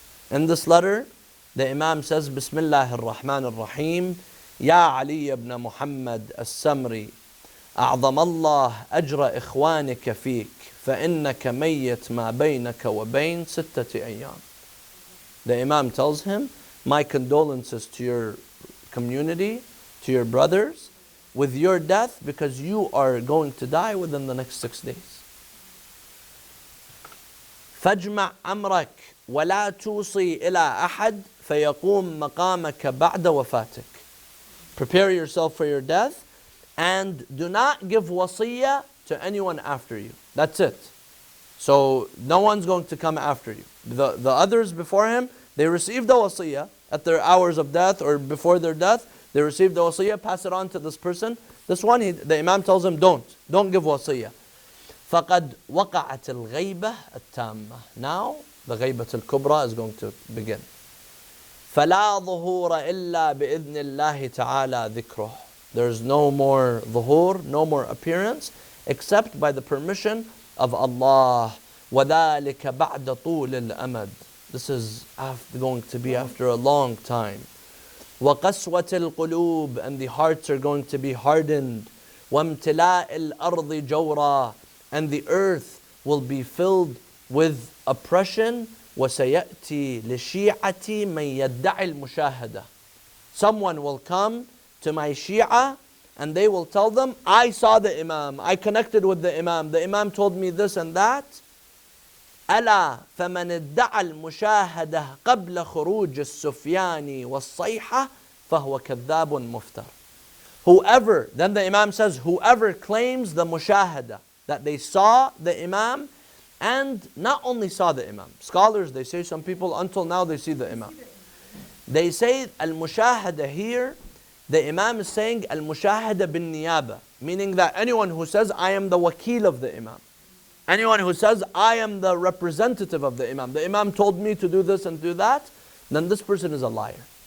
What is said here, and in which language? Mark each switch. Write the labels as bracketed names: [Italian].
[English] In this letter, the Imam says, [Arabic] Bismillah ar-Rahman ar-Rahim, Ya Ali ibn Muhammad al-Samri, أعظم الله أجر إخوانك فيك فإنك ميت ما بينك وبين 6 أيام. [English] The Imam tells him, my condolences to your community, to your brothers, with your death, because you are going to die within the next 6 days. [Arabic] فاجمع أمرك ولا توصي إلى أحد فيقوم مقامك بعد وفاتك. [English] Prepare yourself for your death, and do not give wasiyah to anyone after you. That's it. So no one's going to come after you. The others before him, they received the wasiyah at their hours of death or before their death. They received the wasiyah, pass it on to this person. This one, the Imam tells him, don't give wasiyah. [Arabic] فَقَدْ وَقَعَتِ الْغَيْبَةِ التَّامَّةِ. [English] Now, the [Arabic] غَيْبَةِ الْكُبْرى [English] is going to begin. [Arabic] فلا ظهور إلا بإذن الله تعالى ذكره. [English] There's no more ظهور, no more appearance, except by the permission of Allah. [Arabic] وذلك بعد طول الأمد. [English] This is going to be after a long time. [Arabic] وقسوة القلوب, [English] and the hearts are going to be hardened. [Arabic] وامتلاء الأرض جورا, [English] and the earth will be filled with oppression. [Arabic] وسيأتي لشيعتي من يدعي المشاهدة. [English] Someone will come to my Shia and they will tell them, I saw the Imam, I connected with the Imam told me this and that. [Arabic] ألا فمن ادعى المشاهدة قبل خروج السفياني والصيحة فهو كذاب مفتر. [English] Whoever, then the Imam says, whoever claims the mushahada, that they saw the Imam and not only saw the Imam. Scholars, they say, some people until now they see the Imam. They say al-mushahada here, the Imam is saying al-mushahada bin niyaba, meaning that anyone who says I am the wakil of the Imam, anyone who says I am the representative of the Imam told me to do this and do that, then this person is a liar.